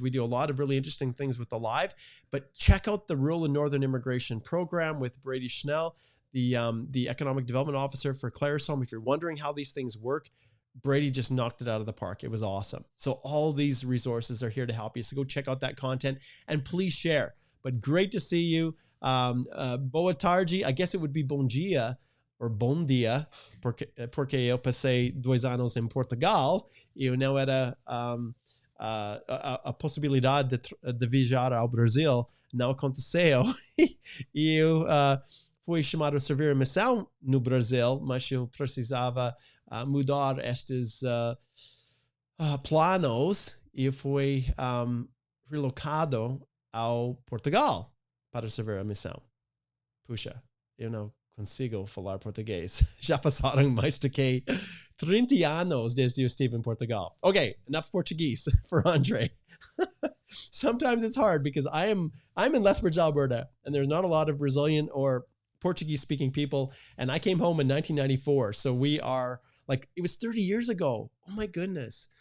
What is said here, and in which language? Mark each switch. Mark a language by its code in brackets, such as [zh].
[en] We do a lot of really interesting things with the live, but check out the Rural and Northern Immigration Program with Brady Schnell, the Economic Development Officer for Clarisome. If you're wondering how these things work, Brady just knocked it out of the park. It was awesome. So all these resources are here to help you. So go check out that content and please share. But great to see you. [pt] Boa tarde. [en] I guess it would be [pt] bom dia or bom dia, porque eu passei 2 anos em Portugal e não era a possibilidade de viajar ao Brasil. Não aconteceu. E eu fui chamado a servir a missão no Brasil, mas eu precisava mudar estes planos e fui relocado ao Portugal para servir a missão. Puxa, eu não consigo falar português. Já passaram mais do que 30 anos desde eu estive em Portugal. [en] Okay, enough Portuguese for Andre. Sometimes it's hard because I'm in Lethbridge, Alberta, and there's not a lot of Brazilian or Portuguese-speaking people, and I came home in 1994, so we are it was 30 years ago. Oh my goodness.